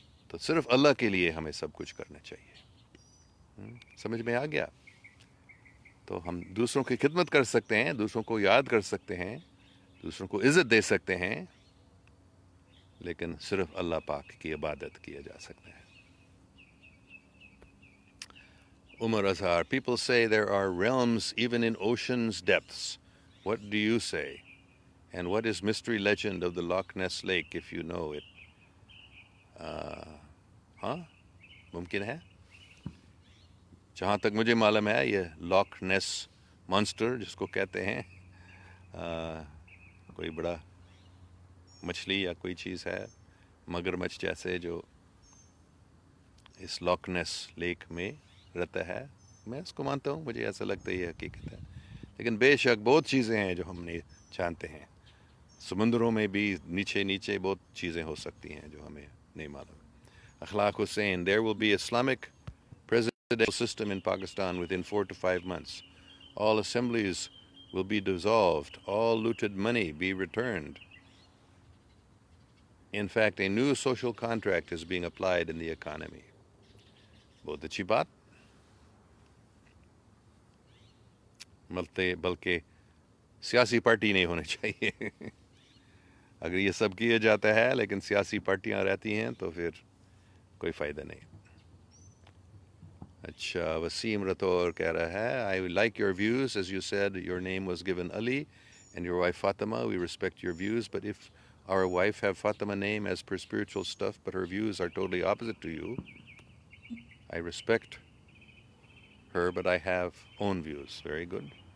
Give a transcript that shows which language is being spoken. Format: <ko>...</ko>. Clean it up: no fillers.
<ur>تو صرف اللہ کے لیے ہمیں سب کچھ کرنا چاہیے. سمجھ میں آ گیا؟ تو ہم دوسروں کی خدمت کر سکتے ہیں, دوسروں کو یاد کر سکتے ہیں, دوسروں کو عزت دے سکتے ہیں, لیکن صرف اللہ پاک کی عبادت کیا جا سکتا ہے.</ur> <en>Umar Azhar, people say there are realms even in ocean's depths. What do you say? And what is mystery legend of the Loch Ness Lake, if you know it?</en> <ur>ہاں, ممکن ہے. جہاں تک مجھے معلوم ہے یہ لاک نیس مانسٹر جس کو کہتے ہیں, کوئی بڑا مچھلی یا کوئی چیز ہے, مگرمچھ جیسے, جو اس لاک نیس لیک میں رہتا ہے. میں اس کو مانتا ہوں, مجھے ایسا لگتا ہے یہ حقیقت ہے. لیکن بے شک بہت چیزیں ہیں جو ہم نہیں جانتے ہیں. سمندروں میں بھی نیچے بہت چیزیں ہو سکتی ہیں جو ہمیں نہیں معلوم.</ur> <en>Akhlaq Hussain, there will be Islamic presidential system in Pakistan within 4 to 5 months. All assemblies will be dissolved. All looted money be returned. In fact, a new social contract is being applied in the economy.</en> <ur>بہت اچھی بات. بلکہ سیاسی party نہیں ہونے چاہیے. اگر یہ سب کیا جاتا ہے لیکن سیاسی پارٹیاں رہتی ہیں تو پھر کوئی فائدہ نہیں. اچھا, وسیم رتور کہہ رہا ہے,</ur> <en>I like your views. As you said, your name was given Ali and your wife Fatima. We respect your views. But if our wife have Fatima name as per spiritual stuff, but her views are totally opposite to you, I respect her, but I have own views. Very good.</en>